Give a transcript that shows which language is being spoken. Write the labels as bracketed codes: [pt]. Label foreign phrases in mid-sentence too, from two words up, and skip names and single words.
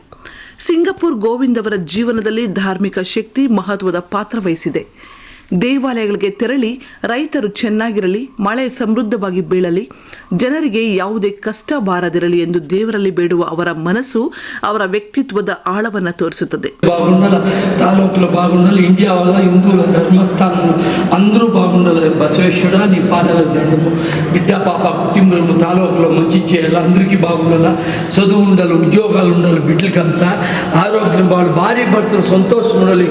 [kn] ಸಿಂಗಪುರ್ ಗೋವಿಂದ್ ಅವರ ಜೀವನದಲ್ಲಿ ಧಾರ್ಮಿಕ ಶಕ್ತಿ ಮಹತ್ವದ ಪಾತ್ರ ವಹಿಸಿದೆ. ದೇವಾಲಯಗಳಿಗೆ ತೆರಳಿ ರೈತರು ಚೆನ್ನಾಗಿರಲಿ, ಮಳೆ ಸಮೃದ್ಧವಾಗಿ ಬೀಳಲಿ, ಜನರಿಗೆ ಯಾವುದೇ ಕಷ್ಟ ಬಾರದಿರಲಿ ಎಂದು ದೇವರಲ್ಲಿ ಬೇಡುವ ಅವರ ಮನಸ್ಸು ಅವರ ವ್ಯಕ್ತಿತ್ವದ ఆళವನ್ನು తోరుಸುತ್ತದೆ. [te] తాలూకులో బాగుండాలి, ఇండియా వల్ల హిందువుల ధర్మస్థానం అందరూ బాగుండాలి. బసవేశ్వర నీ పాదాల దండము, బిడ్డ పాప కుటుంబము తాలూకులో మంచి చేయాలి, అందరికీ బాగుండాలి, చదువు ఉండాలి, ఉద్యోగాలు ఉండాలి, బిడ్డలకంతా ఆరోగ్యం బాగుండాలి, భార్య భర్తలు సంతోషం ఉండాలి.